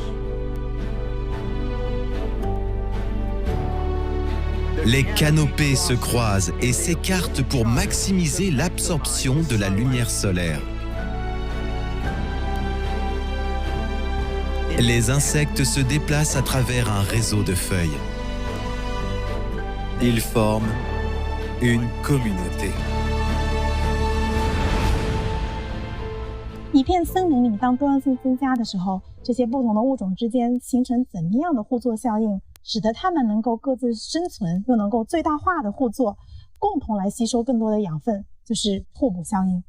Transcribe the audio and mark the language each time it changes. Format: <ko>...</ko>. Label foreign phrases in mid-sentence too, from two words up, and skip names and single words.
<fr>Les canopées se croisent et s'écartent pour maximiser l'absorption de la lumière solaire. Les insectes se déplacent à travers un réseau de feuilles. Ils forment une communauté.</fr> <zh>一片森林里，当多样性增加的时候，这些不同的物种之间形成怎么样的互作效应，使得它们能够各自生存，又能够最大化的互作，共同来吸收更多的养分，就是互补效应。</zh>